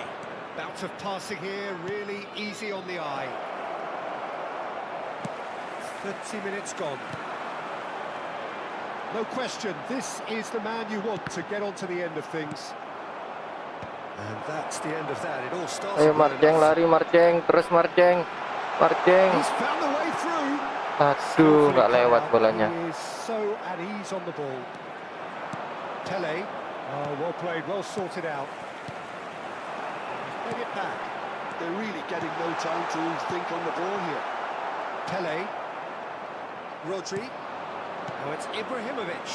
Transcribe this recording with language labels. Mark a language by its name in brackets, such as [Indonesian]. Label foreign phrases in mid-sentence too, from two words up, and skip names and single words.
[English] Bout of passing here, really easy on the eye. 30 minutes gone. No question, this is the man you want to get on to the end of things. And that's the end of that. It all starts. [Indonesian] Ayo Marceng, lari Marceng, terus Marceng. Marceng. [English] He's found the way through. [Indonesian] Aduh, nggak lewat bolanya. [English] He is so at ease on the ball. Pele. Oh, well played, well sorted out. He's made it back. They're really getting no time to think on the ball here. Pele. Rodri. Now it's Ibrahimovic.